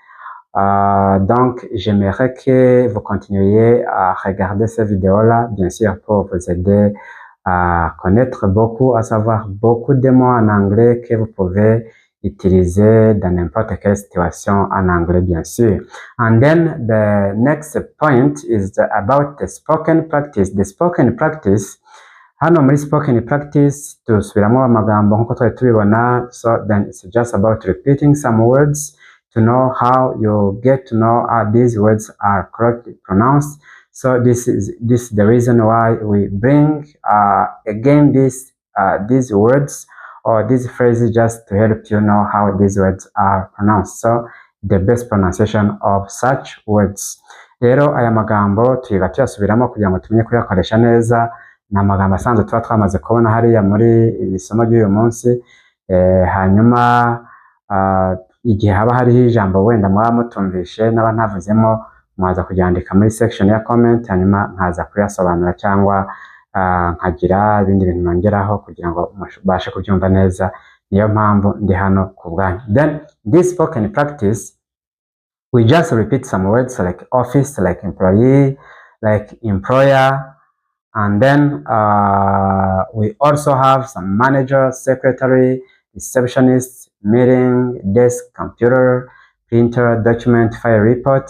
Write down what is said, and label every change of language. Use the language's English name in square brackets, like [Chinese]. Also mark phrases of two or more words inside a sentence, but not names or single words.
[French] Donc j'aimerais que vous continuiez à regarder ces vidéos-là, bien sûr, pour vous aider à connaître beaucoup, à savoir beaucoup de mots en anglais que vous pouvez utiliser dans n'importe quelle situation en anglais, bien sûr. [English] And then the next point is about the spoken practice. The spoken practice, [Kinyarwanda] hano muri [English] spoken practice [Kinyarwanda] dusubiramo amagambo nk'uko twari tubibona. [English] So then it's just about repeating some words to know how you get to know how these words are correctly pronounced. So this is the reason why we bring again these words or these phrases, just to help you know how these words are pronounced. So the best pronunciation of such words. [Kinyarwanda] Rero aya magambo tuyiga tuyasubiramo kugira ngo tumenye kuyakoresha neza. Ni amagambo asanzwe tuba twamaze kubona hariya muri iri somo ry'uyu munsi. Hanyuma igihe haba hariho ijambo wenda mwaba mutumvishe n'aba ntavuzemo, mwaza kuryandika muri section ya comment, hanyuma nkaza kuyasobanura cyangwa nkagira ibindi bintu nongeraho kugira ngo mubashe kubyumva neza. Niyo mpamvu ndi hano ku bwanyu. [English] Then this spoken practice, we just repeat some words like office, like employee, like employer, and then we also have some manager, secretary, receptionist, meeting, desk, computer, printer, document, file, report.